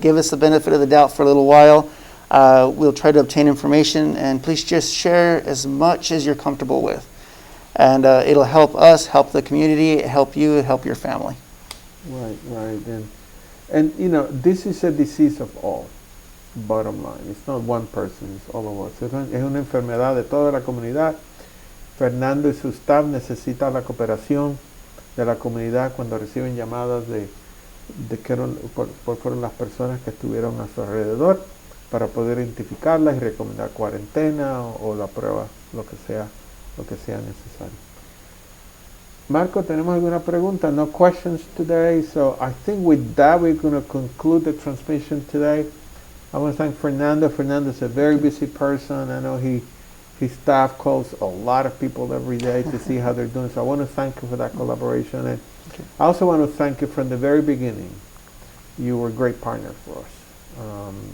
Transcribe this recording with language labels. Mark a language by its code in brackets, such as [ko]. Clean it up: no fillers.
[en] Give us the benefit of the doubt for a little while. We'll try to obtain information, and please just share as much as you're comfortable with. And it'll help us, help the community, help you, help your family. Right. And this is a disease of all. Bottom line, it's not one person, it's all of us. [es] Es una enfermedad de toda la comunidad. Fernando y su staff necesitan la cooperación de la comunidad cuando reciben llamadas de que fueron las personas que estuvieron a su alrededor para poder identificarlas y recomendar cuarentena o la prueba, lo que sea necesario. Marco, ¿tenemos alguna pregunta? [en] No questions today, so I think with that we're going to conclude the transmission today. I want to thank Fernando. Fernando is a very busy person. I know his staff calls a lot of people every day to see how they're doing. So I want to thank you for that collaboration. And I also want to thank you from the very beginning. You were a great partner for us.